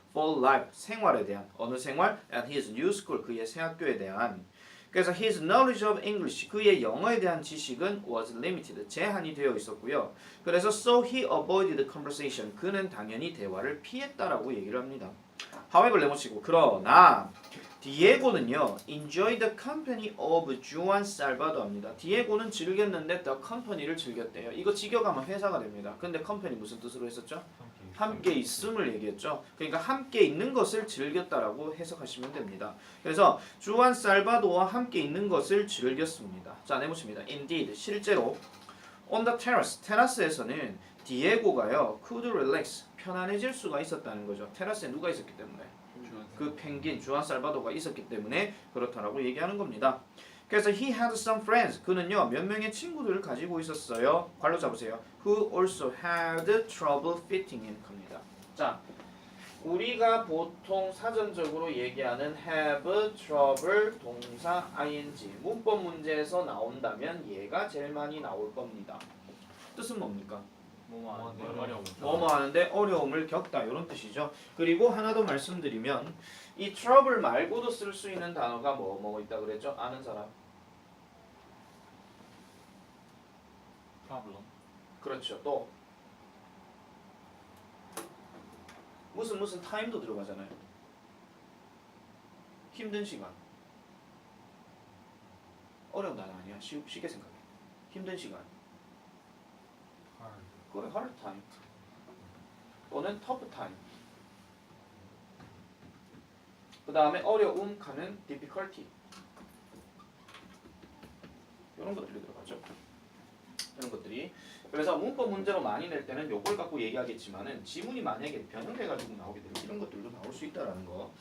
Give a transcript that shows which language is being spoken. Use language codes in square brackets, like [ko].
[en] for life [ko] 생활에 대한. 어느 생활? [en] at his new school [ko] 그의 새 학교에 대한. 그래서 [en] his knowledge of English [ko] 그의 영어에 대한 지식은 [en] was limited [ko] 제한이 되어 있었고요. 그래서 [en] so he avoided conversation [ko] 그는 당연히 대화를 피했다라고 얘기를 합니다. [en] however [ko] 내모치고 그러나 디에고는요 [en] enjoy the company of Juan Salvador입니다. [ko] 디에고는 즐겼는데 the company를 즐겼대요. 이거 직역하면 회사가 됩니다. 근데 company 무슨 뜻으로 했었죠? 함께 있음을 얘기했죠. 그러니까 함께 있는 것을 즐겼다라고 해석하시면 됩니다. 그래서 주안 살바도와 함께 있는 것을 즐겼습니다. 자, 내보십니다. Indeed, 실제로 [en] on the terrace, [ko] 테라스에서는 디에고가요 [en] could relax [ko] 편안해질 수가 있었다는 거죠. 테라스에 누가 있었기 때문에 그 펭귄 주안 살바도가 있었기 때문에 그렇다라고 얘기하는 겁니다. 그래서 [en] he had some friends [ko] 그는요 몇 명의 친구들을 가지고 있었어요. 괄호 잡으세요. [en] who also had trouble fitting in 겁니다. [ko] 자, 우리가 보통 사전적으로 얘기하는 have trouble 동사 ing 문법 문제에서 나온다면 얘가 제일 많이 나올 겁니다. 뜻은 뭡니까? 뭐뭐 하는데 어려움을 겪다 이런 뜻이죠. 그리고 하나 더 말씀드리면 이 trouble 말고도 쓸 수 있는 단어가 뭐 있다 그랬죠? 아는 사람? [en] problem. [ko] 그렇죠. 또 무슨 time도 들어가잖아요. 힘든 시간. 어려운 단어 아니야. 쉽게 생각해. 힘든 시간. [en] 그래, hard time. 또는 tough time. [ko] 그 다음에 어려움 가는 difficulty. 이런 것들이 들어가죠. 이런 것들이. 그래서 문법 문제로 많이 낼 때는 요걸 갖고 얘기하겠지만은 지문이 만약에 변형돼가지고 나오게 되면 이런 것들도 나올 수 있다라는 거.